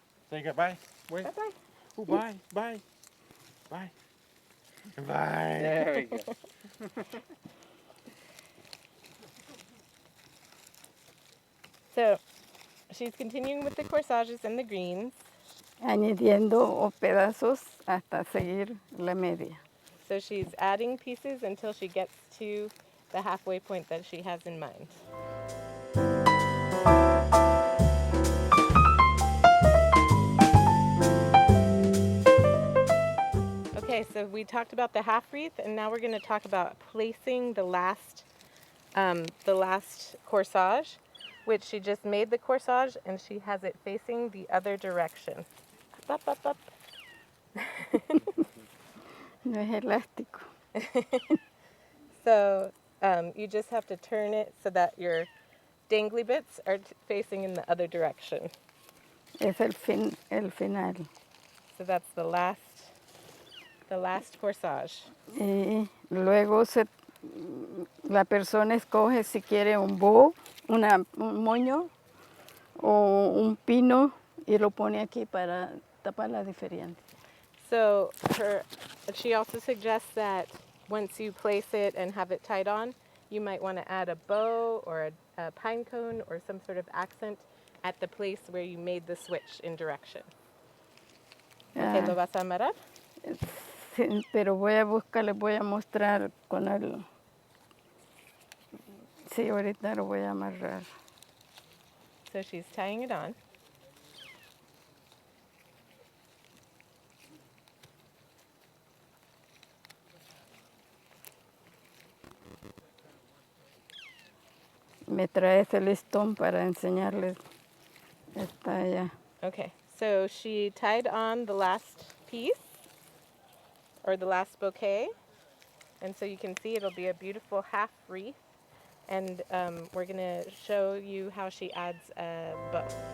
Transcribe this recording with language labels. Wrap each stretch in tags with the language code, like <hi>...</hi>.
<en>Say goodbye. Wait. Bye-bye. Oh, bye. Bye. Bye. Bye. There we go. So she's continuing with the corsages and the greens.</en> <es>Añadiendo pedazos hasta seguir la media.</es> <en>So she's adding pieces until she gets to the halfway point that she has in mind. Okay, Okay, so we talked about the half wreath, and now we're going to talk about placing the last corsage, which she just made the corsage, and she has it facing the other direction. Up, up, up.</en> <es>No es elástico.</es> <en>So you just have to turn it so that your dangly bits are facing in the other direction.</en> <es>Es el final.</es> <en>So that's the last corsage.</en> <es>Y luego la persona escoge si quiere un bow, un moño o un pino y lo pone aquí para tapar la diferencia.</es> <en>So she also suggests that once you place it and have it tied on, you might want to add a bow or a pine cone or some sort of accent at the place where you made the switch in direction.</en> <es>Okay, ¿lo vas a amarrar? Sí, pero voy a buscar, les voy a mostrar con el... Sí, ahorita lo voy a amarrar.</es> <en>So she's tying it on.</en> <es>Me trae ese listón para enseñarles. Está allá.</es> <en>Okay, so she tied on the last piece, or the last bouquet, and so you can see it'll be a beautiful half wreath, and we're going to show you how she adds a bow.</en>